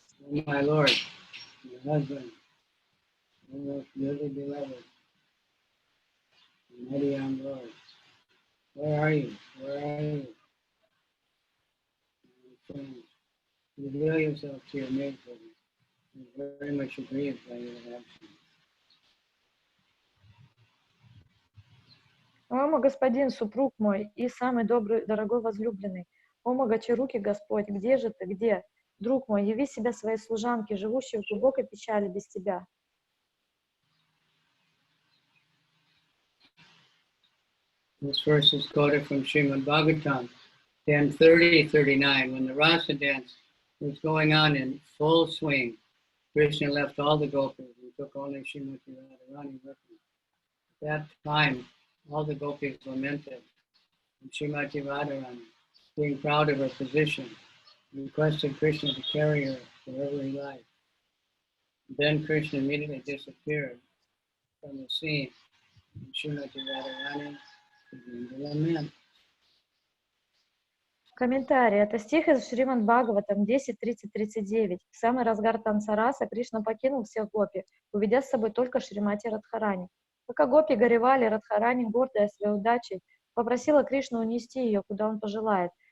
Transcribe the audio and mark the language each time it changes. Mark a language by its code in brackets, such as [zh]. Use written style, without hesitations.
[en] My Lord, my husband, my most dearly beloved, mighty young Lord, where are you? Where are you? Reveal yourself to your maidservant. I'm very much aggrieved by your action. [ru] О, мой господин, супруг мой и самый добрый, дорогой возлюбленный, о, Могочаруки Господь, где же ты, где? Друг мой, яви себя своей служанке, живущей в глубокой печали без тебя. [en] This verse is quoted from Srimad Bhagavatam 10:30-39. When the Rasa dance was going on in full swing, Krishna left all the gopis and took only Srimati Radharani with him. At that time, all the gopis lamented, and Srimati Radharani, being proud of her position, requested Krishna to carry her wherever he liked. Then Krishna immediately disappeared from the scene, and Srimati Radharani began to lament. [ru] Комментарий. Это стих из Шримад Бхагаватам 10.30-39. В самый разгар танца раса Кришна покинул всех гопи, уведя с собой только Шримати Радхарани. Пока гопи горевали, Радхарани, гордая своей удачей, попросила Кришну унести ее, куда он пожелает.